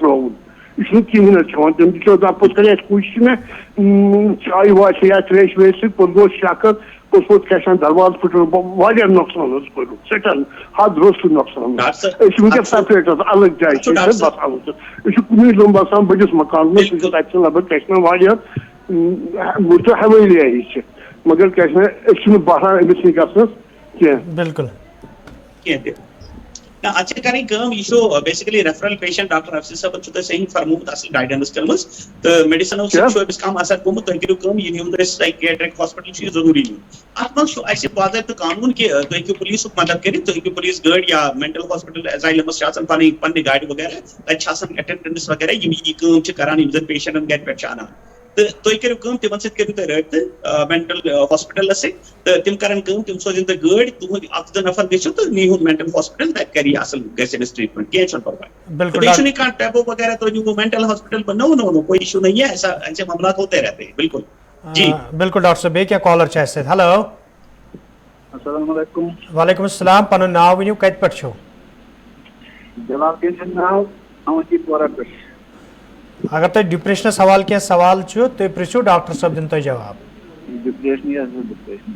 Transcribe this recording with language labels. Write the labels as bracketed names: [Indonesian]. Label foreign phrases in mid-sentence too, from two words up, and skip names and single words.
[Kashmiri] ترٛووُن یہِ چھُنہٕ کِہیٖنۍ حظ کھٮ۪وان تٔمۍ تہِ چھُ پوٚتُس کَرے اَسہِ کوٗشِش مےٚ چایہِ واے یا ترٛیش ویش سۭتۍ پوٚتُس گوٚو شک حظ پوٚتُس ووت کیٛاہ چھِ وَنان دروازٕ پھٕٹرو واریاہ نۄقصان حظ کوٚرُن سٮ۪ٹھاہ حد روٚستُے نۄقصان أسۍ چھِ وٕنکٮ۪س سیپریٹ حظ الگ جایہِ چھِ أسۍ بَسان وٕنکٮ۪س أسۍ چھِ کُنُے زوٚن بَسان بٔڑِس مکانَس منٛز تَتہِ چھِ لگ بگ کیٛاہ چھِ وَنان واریاہ وٕچھو حوٲلی ہِش چھِ مگر کیٛاہ چھِ وَنان أسۍ چھِنہٕ باسان أمِس نِش گژھنَس کینٛہہ بالکل اچھا کریں کٲم یہ چھُ بیسکلی ریفرل پیشنٹ ڈاکٹر افسر صٲبن چھُ تۄہہِ صحیح فرمومُت اصل گایڈنس کٔرمٕژ تہٕ میڈِسنو سۭتۍ چھُ أمِس کم اثر گوٚمُت تُہۍ کٔرِو کٲم یہِ نیوٗن أسۍ سایکیٹرک ہاسپِٹل چھُ یہِ ضروٗری نیُن اتھ منٛز چھُ اَسہِ باضٲبطہٕ قانوٗن کہِ تُہۍ ہیٚکِو پُلیٖسُک مدد کٔرِتھ تُہۍ ہیٚکِو پُلیٖس گٲڑۍ یا مینٹل ہاسپِٹل ایزایلمس چھِ آسان پنٕنہِ گاڑِ وغیرہ تتہِ چھِ آسان اٹینڈنٹس وغیرہ یِم یہِ کٲم چھِ کران یِم زن پیشنٹن گرِ پٮ۪ٹھ چھِ انان تہٕ تُہۍ کٔرِو کٲم تِمن سۭتۍ کٔرِو تُہۍ رٲبطہٕ مینٹل ہاسپِٹلس سۭتۍ تہٕ تِم کرن کٲم تِم سوزن تۄہہِ گٲڑۍ تُہنٛدۍ 1-2 نفر گٔژھِو تہٕ نیٖہُن مینٹل ہاسپِٹل تتہِ کرِ یہِ اصل گژھِ أمِس ٹریٖٹمنٹ کینٛہہ چھُنہٕ پرواے بیٚیہِ چھُنہٕ کانٛہہ ٹیبو وغیرہ تُہۍ نیٖہوٗ مینٹل ہاسپِٹل [Urdu] نو کوئی ایشو نہیں ہے ایسے معاملات ہوتے رہتے ہیں بالکل جی [Kashmiri] بالکل ڈاکٹر صٲب بیٚیہِ کیٚنٛہہ کالر چھِ اَسہِ سۭتۍ ہیلو [Arabic] السلام علیکم وعلیکم السلام [Kashmiri] پنُن ناو ؤنِو کتہِ پٮ۪ٹھ چھِو جناب سُنٛد ناو اونتی پورہ پٮ۪ٹھ اگر تۄہہِ ڈِپریشنس حوالہٕ کینٛہہ سوال چھُ تُہۍ پرٛژھِو ڈاکٹر صٲب دِنۍ تۄہہِ جواب ڈپریشنٕے حظ ڈپریشن